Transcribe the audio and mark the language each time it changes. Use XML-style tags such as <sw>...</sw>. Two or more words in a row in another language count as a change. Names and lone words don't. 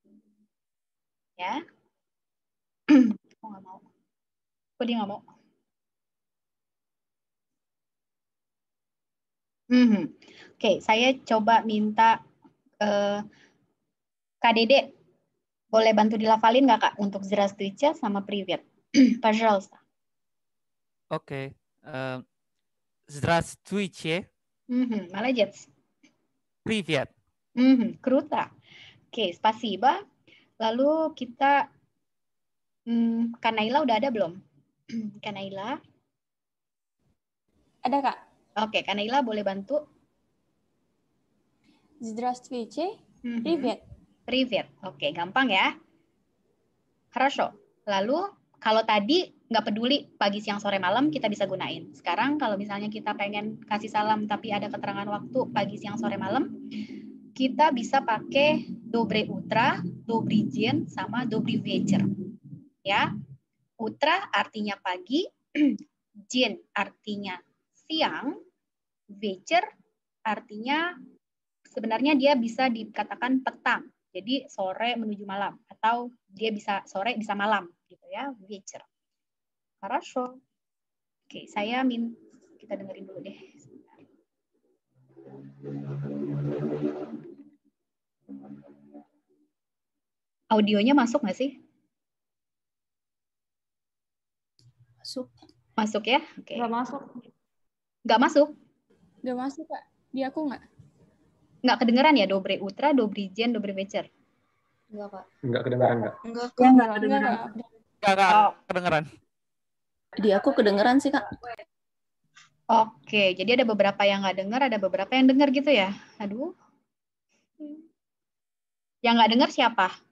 <id>Ya. Kok nggak mau? Kok dia nggak mau? Oke, saya coba minta Kak Dede, boleh bantu dilafalin nggak Kak untuk здравствуйте sama привет?</id> <ru>Пожалуйста. Oke. Здравствуйте. Молодец. Привет. Круто. Oke, спасибо.</ru> <id>Lalu kita, Kak Naila udah ada belum? Kak Naila? Ada, Kak. Oke, Kak Naila boleh bantu?</id> <ru>Здравствуйте. Привет. Привет.</ru> <id>Oke, gampang ya. Хорошо. Lalu, kalau tadi nggak peduli pagi, siang, sore, malam, kita bisa gunain. Sekarang kalau misalnya kita pengen kasih salam tapi ada keterangan waktu pagi, siang, sore, malam, kita bisa pakai</id> <ru>Доброе утро, Добрый день,</ru> <id>sama</id> <ru>Добрый вечер.</ru> <id>Ya. Утро artinya pagi, день artinya siang, вечер artinya sebenarnya dia bisa dikatakan petang. Jadi sore menuju malam atau dia bisa sore bisa malam gitu ya,</id> <ru>вечер. Хорошо.</ru> <id>Oke, kita dengerin dulu deh. Audionya masuk nggak sih? Masuk. Masuk ya? Oke. Nggak masuk. Nggak masuk? Udah masuk, Kak. Di aku nggak? Nggak kedengeran ya?</id> <ru>Доброе утро, Добрый день, Добрый вечер.</ru> <id>Enggak, Kak. Enggak kedengaran, Kak? Enggak, Enggak kedengeran. Kak, kedengeran. Di aku kedengeran sih, Kak. Oke, jadi ada beberapa yang nggak dengar, ada beberapa yang dengar gitu ya? Aduh. Yang nggak dengar siapa?</id>